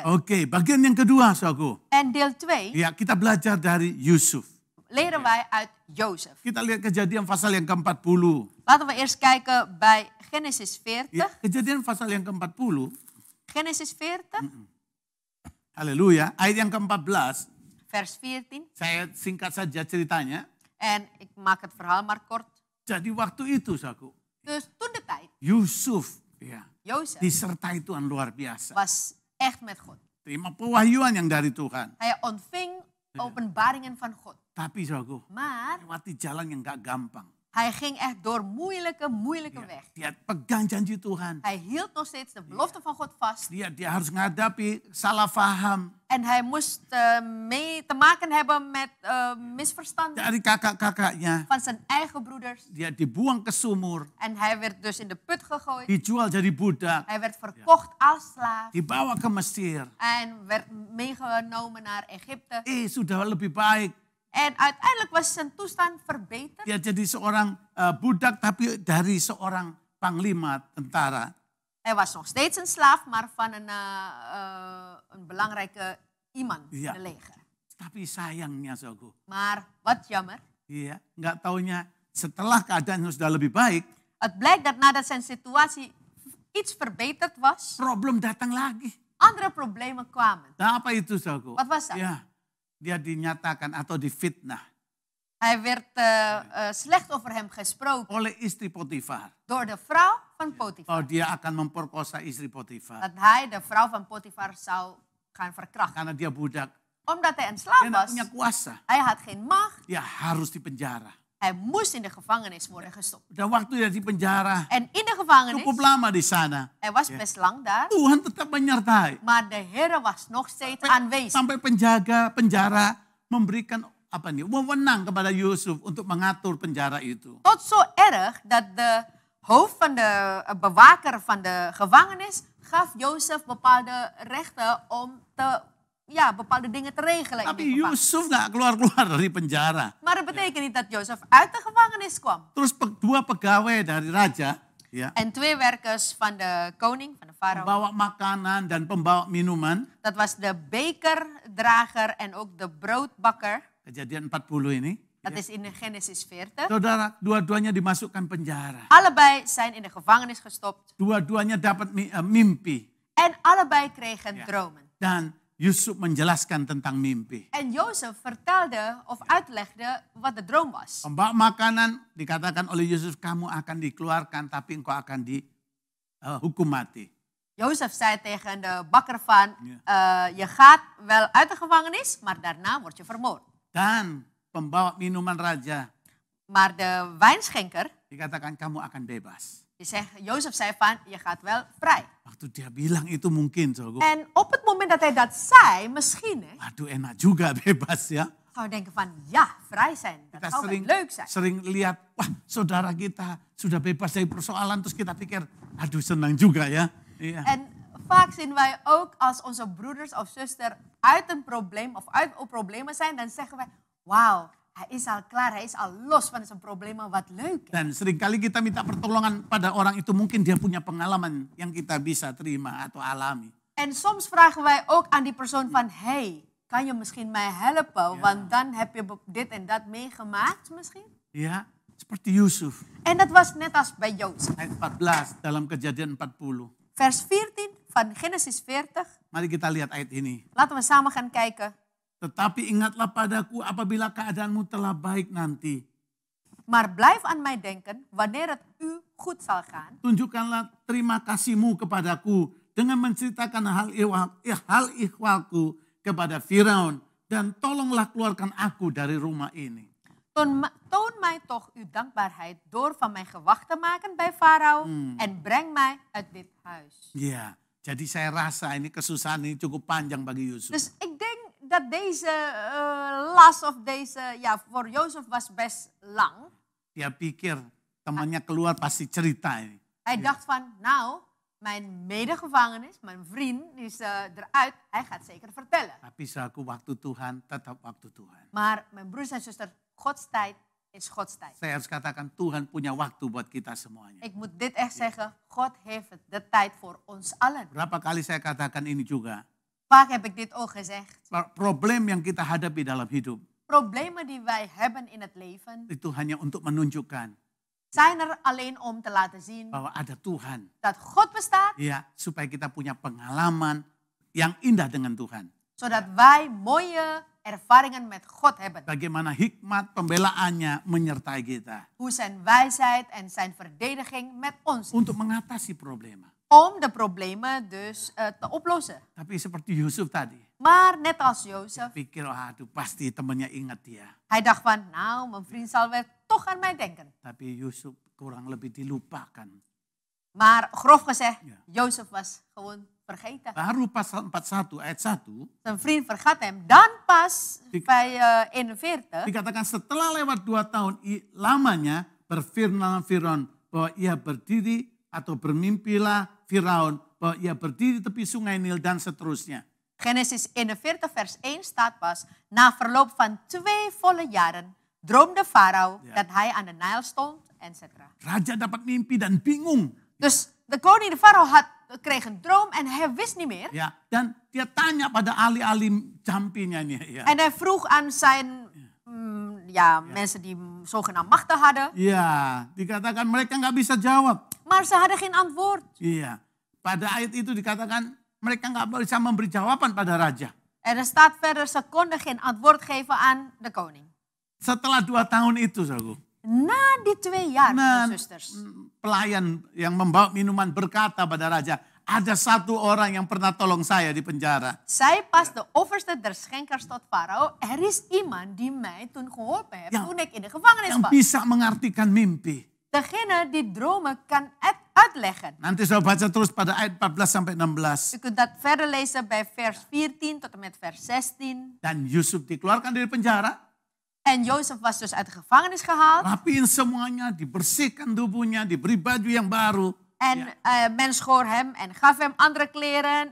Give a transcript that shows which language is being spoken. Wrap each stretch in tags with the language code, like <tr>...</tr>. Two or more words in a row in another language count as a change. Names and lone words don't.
<id>Oke, bagian yang kedua, saudaraku.</id> <nl>En deel 2</nl> <id>Ya, kita belajar dari Yusuf.</id> <nl>leren wij uit Jozef.</nl> <id>Kita lihat Kejadian pasal yang ke-40.</id> <nl>Laten we eerst kijken bij Genesis 40.</nl> <id>Ya, Kejadian pasal yang ke-40.</id> <nl>Genesis 40,</nl> <id>Haleluya. Ayat yang ke-14.</id> <nl>vers 14.</nl> <id>Saya singkat saja ceritanya.</id> <nl>En ik maak het verhaal maar kort.</nl> <id>Jadi waktu itu, saudaraku,</id> <nl>Dus toen de tijd,</nl> <id>Yusuf ya,</id> <nl>Jozef</nl> <id>disertai Tuhan luar biasa.</id> <nl>was echt met God.</nl> <id>Terima pewahyuan yang dari Tuhan.</id> <nl>Hij ontving openbaringen van God.</nl> <id>Tapi saudaraku,</id> <nl>Maar</nl> <id>lewati jalan yang gak gampang.</id> <nl>hij ging echt door moeilijke weg.</nl> <id>Dia pegang janji Tuhan.</id> <nl>Hij hield nog steeds de belofte van God vast.</nl> <id>Dia harus menghadapi salah faham</id> <nl>En hij moest mee te maken hebben met misverstanden</nl> <id>dari kakak-kakaknya.</id> <nl>van zijn eigen broeders.</nl> <id>Dia dibuang ke sumur,</id> <nl>En hij werd dus in de put gegooid.</nl> <id>dijual jadi budak,</id> <nl>Hij werd verkocht als slaaf.</nl> <id>dibawa ke Mesir.</id> <nl>En werd meegenomen naar Egypte.</nl> <id>Sudah lebih baik.</id> <nl>En uiteindelijk was zijn toestand verbeterd.</nl> <id>Dia jadi seorang budak tapi dari seorang panglima tentara.</id> <nl>Hij was nog steeds een slaaf, maar van een belangrijke iemand in Ja. het leger.</nl> <id>Tapi sayangnya saudaraku,</id> <nl>Maar wat jammer.</nl> <id>iya, nggak taunya setelah keadaan sudah lebih baik,</id> <nl>Het blijkt dat nadat zijn situatie iets verbeterd was,</nl> <id>problem datang lagi.</id> <nl>andere problemen kwamen.</nl> <id>Nah, apa itu saudaraku?</id> <nl>Wat was dat?</nl> <id>Ya, dia dinyatakan atau difitnah</id> <nl>Hij werd slecht over hem gesproken</nl> <id>oleh istri Potifar.</id> <nl>door de vrouw van Oh, Potifar.</nl> <id>dia akan memperkosa istri Potifar.</id> <nl>Dat hij de vrouw van Potifar zou gaan verkrachten.</nl> <id>Karena dia budak,</id> <nl>Omdat hij een</nl> <id>dia</id> <nl>slaaf</nl> <id>nggak</id> <nl>was,</nl> <id>punya kuasa.</id> <nl>hij had geen macht.</nl> <id>Dia harus dipenjara.</id> <nl>Hij moest in de gevangenis worden gestopt.</nl> <id>Dan waktu dia di penjara,</id> <nl>En in de gevangenis,</nl> <id>cukup lama di sana.</id> <nl>hij was best lang daar,</nl> <id>Tuhan tetap menyertai.</id> <nl>maar de Heer was nog steeds aanwezig.</nl> <id>Sampai penjaga penjara memberikan apa nih, wewenang kepada Yusuf untuk mengatur penjara itu.</id> <nl>Tot zo erg dat de hoofd van de bewaker van de gevangenis gaf Jozef bepaalde rechten om bepaalde dingen te regelen in</nl> <id>Tapi</id> <nl>die gevangenis.</nl> <id>Yusuf nggak keluar-keluar dari penjara.</id> <nl>Maar dat betekent niet dat Jozef uit de gevangenis kwam.</nl> <id>Terus dua pegawai dari raja, ya,</id> <nl>En 2 werkers van de koning, van de farao.</nl> <id>pembawa makanan dan pembawa minuman.</id> <nl>Dat was de bekerdrager en ook de broodbakker.</nl> <id>Kejadian 40 ini.</id> <nl>Dat is in de Genesis 40.</nl> <id>Saudara, dua-duanya dimasukkan penjara.</id> <nl>Allebei zijn in de gevangenis gestopt.</nl> <id>Dua-duanya dapat mimpi.</id> <nl>En allebei kregen Ja. dromen.</nl> <id>Dan Yusuf menjelaskan tentang mimpi.</id> <nl>En Jozef vertelde of uitlegde wat de droom was.</nl> <id>Pembawa makanan dikatakan oleh Yusuf, kamu akan dikeluarkan tapi engkau akan dihukum mati.</id> <nl>Jozef zei tegen de bakker van, je gaat wel uit de gevangenis, maar daarna word je vermoord.</nl> <id>Dan pembawa minuman raja</id> <nl>Maar de wijnschenker,</nl> <id>dikatakan kamu akan bebas.</id> <nl>Jozef zei van, je gaat wel vrij.</nl> <id>Waktu dia bilang itu mungkin, saudaraku,</id> <nl>En op het moment dat hij dat zei, misschien</nl> <id>waduh enak juga bebas ya.</id> <nl>zou je denken van, ja, vrij zijn. Dat</nl> <id>Kita</id> <nl>zou wel leuk zijn.</nl> <id>sering lihat, wah saudara kita sudah bebas dari persoalan, terus kita pikir, aduh senang juga ya. Iya.</id> <nl>En vaak zien wij ook als onze broeders of zuster uit een probleem of uit problemen zijn, dan zeggen wij, wauw, hij is al klaar, hij is al los van zijn problemen, wat leuk.</nl> <id>Dan seringkali kita minta pertolongan pada orang itu, mungkin dia punya pengalaman yang kita bisa terima atau alami.</id> <nl>En soms vragen wij ook aan die persoon van, hey, kan je misschien mij helpen? Want dan heb je dit en dat meegemaakt misschien.</nl> <id>Ya, seperti Yusuf.</id> <nl>En dat was net als bij Jozef.</nl> <id>Ayat 14 dalam Kejadian 40.</id> <nl>Vers 14 van Genesis 40.</nl> <id>Mari kita lihat ayat ini.</id> <nl>Laten we samen gaan kijken.</nl> <id>Tetapi ingatlah padaku apabila keadaanmu telah baik nanti.</id> <nl>Maar blijf aan mij denken wanneer het u goed zal gaan.</nl> <id>Tunjukkanlah terima kasihmu kepadaku dengan menceritakan hal ihwalku kepada Firaun. Dan tolonglah keluarkan aku dari rumah ini.</id> <nl>Toon mij toch uw dankbaarheid door van mij gewacht te maken bij Farao. En breng mij uit dit huis.</nl> <id>Ya, jadi saya rasa ini kesusahan ini cukup panjang bagi Yusuf.</id> <nl>Dus ik denk dat deze last of deze, voor Jozef was best lang.</nl> <id>Dia pikir temannya keluar pasti cerita ini.</id> <nl>Hij dacht van, nou, mijn medegevangenis, mijn vriend, die is eruit. Hij gaat zeker vertellen.</nl> <id>Tapi saku waktu Tuhan tetap waktu Tuhan.</id> <nl>Maar mijn broers en zuster, Gods tijd is Gods tijd.</nl> <id>Saya harus katakan Tuhan punya waktu buat kita semuanya.</id> <nl>Ik moet dit echt zeggen, God heeft de tijd voor ons allen.</nl> <id>Berapa kali saya katakan ini juga.</id> <nl>Vaak heb ik dit ook gezegd.</nl> <id>Problem yang kita hadapi dalam hidup</id> <nl>Problemen die wij hebben in het leven</nl> <id>itu hanya untuk menunjukkan</id> <nl>zijn er alleen om te laten zien</nl> <id>bahwa ada Tuhan.</id> <nl>dat God bestaat,</nl> <id>Ya, supaya kita punya pengalaman yang indah dengan Tuhan.</id> <nl>zodat wij mooie ervaringen met God hebben.</nl> <id>Bagaimana hikmat pembelaannya menyertai kita</id> <nl>Hoe zijn wijsheid en zijn verdediging met ons is.</nl> <id>untuk mengatasi problema.</id> <nl>Om de problemen dus te oplossen.</nl> <id>Tapi seperti Yusuf tadi,</id> <nl>Maar net als Jozef,</nl> <id>Pikir, aduh pasti temannya ingat dia.</id> <nl>hij dacht van, nou, mijn vriend zal wel toch aan mij denken.</nl> <id>Tapi Yusuf kurang lebih dilupakan.</id> <nl>Maar grof gezegd, Ja. Jozef was gewoon vergeten.</nl> <id>Baru pasal 41 ayat 1</id> <nl>Zijn vriend vergat hem. Dan pas Dik- bij 41,</nl> <id>dikatakan setelah lewat 2 tahun lamanya berfirman Firaun bahwa ia berdiri atau bermimpilah Firaun bahwa ia berdiri tepi sungai Nil dan seterusnya.</id> <nl>Genesis 41 vers 1 staat pas, na verloop van 2 volle jaren droomde Farao Ja. dat hij aan de Nijl stond, etc.</nl> <id>Raja dapat mimpi dan bingung.</id> <nl>Dus de koning, de farao, kreeg een droom en hij wist niet meer.</nl> <id>Ya, dan dia tanya pada ahli-ahli jampinya nih. Ya.</id> <nl>En hij vroeg aan zijn mensen die zogenaamd machten hadden,</nl> <id>Iya, dikatakan mereka nggak bisa jawab.</id> <nl>maar ze hadden geen antwoord.</nl> <id>Iya, pada ayat itu dikatakan mereka nggak bisa memberi jawaban pada raja.</id> <nl>En er staat verder, ze konden geen antwoord geven aan de koning.</nl> <id>Setelah 2 tahun itu, saudaraku,</id> <nl>Na die 2 jaar,</nl> <id>nah,</id> <nl>broers en zusters,</nl> <id>pelayan yang membawa minuman berkata pada raja, ada 1 orang yang pernah tolong saya di penjara.</id> <nl>zei pas de overste der schenkers tot farao, er is iemand die mij toen geholpen heeft, Ja. toen ik in de gevangenis</nl> <id>Yang</id> <nl>was.</nl> <id>bisa mengartikan mimpi.</id> <nl>Degene die dromen kan uitleggen.</nl> <id>Nanti saya baca terus pada ayat 14 sampai 16.</id> <nl>U kunt dat verder lezen bij vers 14 tot en met vers 16.</nl> <id>Dan Yusuf dikeluarkan dari penjara.</id> <nl>En Jozef was dus uit de gevangenis gehaald.</nl> <id>Rapiin semuanya, dibersihkan tubuhnya, diberi baju yang baru.</id> <nl>En men schoor hem en gaf hem andere kleren.</nl>